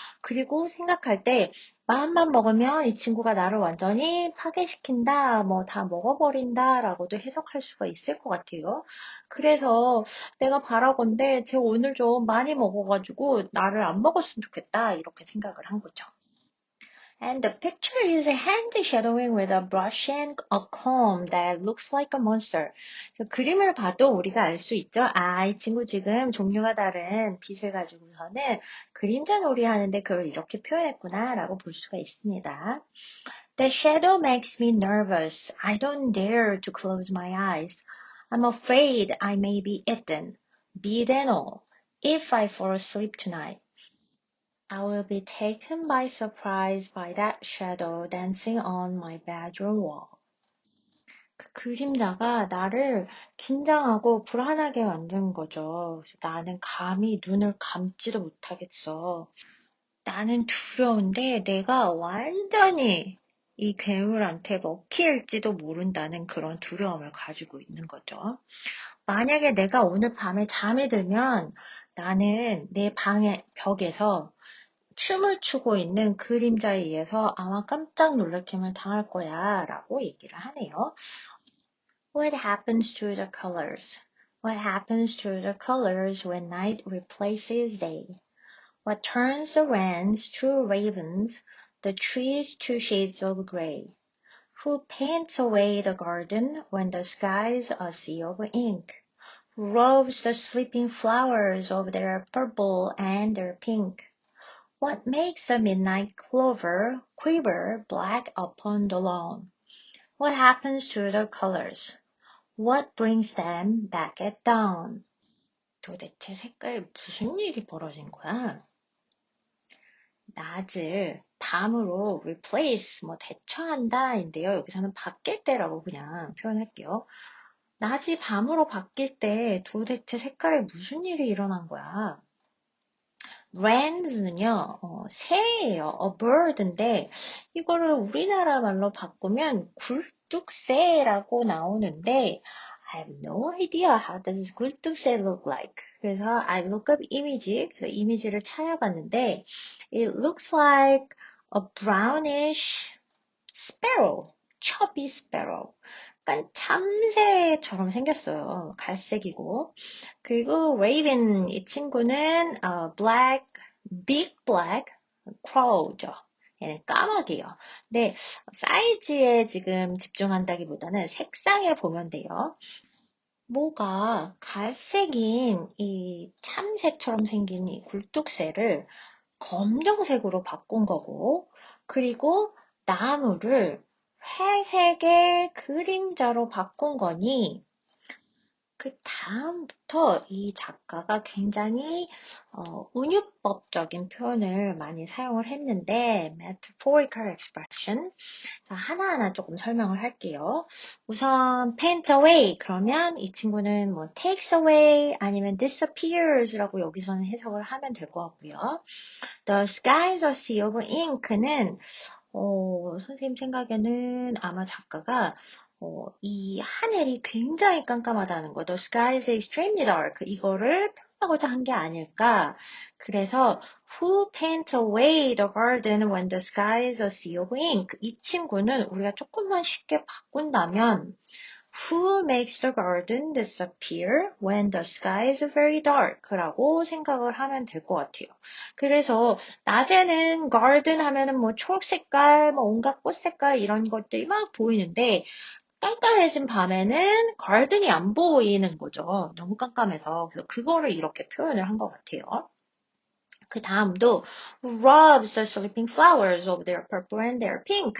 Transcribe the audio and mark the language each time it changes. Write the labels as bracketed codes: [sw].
[ko] 그리고 생각할 때, 마음만 먹으면 이 친구가 나를 완전히 파괴시킨다, 뭐 다 먹어버린다, 라고도 해석할 수가 있을 것 같아요. 그래서 내가 바라건대 쟤 오늘 좀 많이 먹어가지고 나를 안 먹었으면 좋겠다 이렇게 생각을 한 거죠. [en] And the picture is a hand shadowing with a brush and a comb that looks like a monster. [ko] 그래서 그림을 봐도 우리가 알 수 있죠. 아, 이 친구 지금 종류가 다른 빗을 가지고서는 그림자 놀이 하는데 그걸 이렇게 표현했구나 라고 볼 수가 있습니다. [en] The shadow makes me nervous. I don't dare to close my eyes. I'm afraid I may be eaten, bitten all, if I fall asleep tonight. I will be taken by surprise by that shadow dancing on my bedroom wall. [ko] 그 그림자가 나를 긴장하고 불안하게 만든 거죠. 나는 감히 눈을 감지도 못하겠어. 나는 두려운데 내가 완전히 이 괴물한테 먹힐지도 모른다는 그런 두려움을 가지고 있는 거죠. 만약에 내가 오늘 밤에 잠이 들면 나는 내 방의 벽에서 춤을 추고 있는 그림자에 의해서 아마 깜짝 놀래킴을 당할 거야 라고 얘기를 하네요. [en] What happens to the colors? What happens to the colors when night replaces day? What turns the wrens to ravens, the trees to shades of gray? Who paints away the garden when the sky's a sea of ink? Who robes the sleeping flowers of their purple and their pink? What makes the midnight clover quiver black upon the lawn? What happens to the colors? What brings them back at dawn? [ko] 도대체 색깔에 무슨 일이 벌어진 거야? 낮을 밤으로 replace, 대처한다인데요. 여기서는 바뀔 때라고 그냥 표현할게요. 낮이 밤으로 바뀔 때 도대체 색깔에 무슨 일이 일어난 거야? wrens는요, 새예요. [en] a bird인데, [ko] 이거를 우리나라 말로 바꾸면 굴뚝새라고 나오는데, [en] I have no idea how does 굴뚝새 look like. 그래서 I look up image, [ko] 그래서 이미지를 찾아봤는데, [en] it looks like a brownish sparrow, chubby sparrow. [ko] 약간 참새처럼 생겼어요. 갈색이고. 그리고 raven 이 친구는 black, [en] big black crow [ko] 죠. 얘는 까마귀예요. 근데 사이즈에 지금 집중한다기보다는 색상에 보면 돼요. 뭐가 갈색인 이 참새처럼 생긴 이 굴뚝새를 검정색으로 바꾼 거고, 그리고 나무를 회색의 그림자로 바꾼 거니, 그 다음부터 이 작가가 굉장히 운유법적인 표현을 많이 사용을 했는데, [en] metaphorical expression. [ko] 자, 하나하나 조금 설명을 할게요. 우선 paint away 그러면 이 친구는 뭐 takes away 아니면 disappears라고 여기서는 해석을 하면 될 것 같고요. [en] The sky's a sea of ink [ko] 는 선생님 생각에는 아마 작가가 이 하늘이 굉장히 깜깜하다는 거, [en] The sky is extremely dark. [ko] 이거를 표현하고자 한 게 아닐까. [en] 그래서 Who paints away the garden when the sky is a sea of ink? [ko] 이 친구는 우리가 조금만 쉽게 바꾼다면 [en] Who makes the garden disappear when the sky is very dark? [ko] 라고 생각을 하면 될 것 같아요. 그래서 낮에는 garden 하면은 뭐 초록색깔, 뭐 온갖 꽃색깔 이런 것들이 막 보이는데 깜깜해진 밤에는 garden이 안 보이는 거죠. 너무 깜깜해서. 그래서 그거를 이렇게 표현을 한 것 같아요. 그 다음도 [en] rubs the sleeping flowers of their purple and their pink.